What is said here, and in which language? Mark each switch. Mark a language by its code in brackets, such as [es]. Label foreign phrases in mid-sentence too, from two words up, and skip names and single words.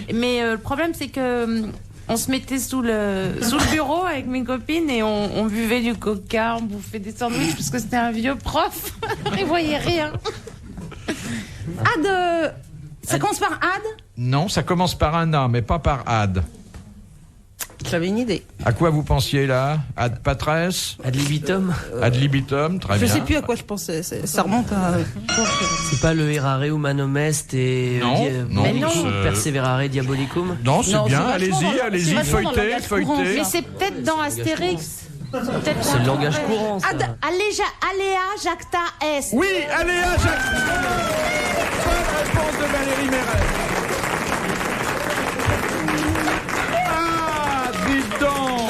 [fr] Mais le problème, c'est que on se mettait sous le bureau avec mes copines et on buvait du coca, on bouffait des sandwichs parce que c'était un vieux prof. Il voyait rien. Ad. Ça commence par ad? Non, ça commence par un A, mais pas par ad. J'avais une idée. À quoi vous pensiez là? [la] Ad patres? Ad libitum. Ad libitum, [fr] très Je bien. sais plus à quoi je pensais. Ça remonte à. C'est pas le [la] errare humanum est [fr] et Non, [la] perseverare diabolicum. [fr] Non, c'est bien, c'est vachement allez-y, dans le feuilletez. Mais c'est peut-être dans Astérix. C'est le langage courant, ça. [la] Aléa jacta est. [fr] Oui, allez, Jacques. Bonne réponse de Valérie Mérès. Ah, dites donc.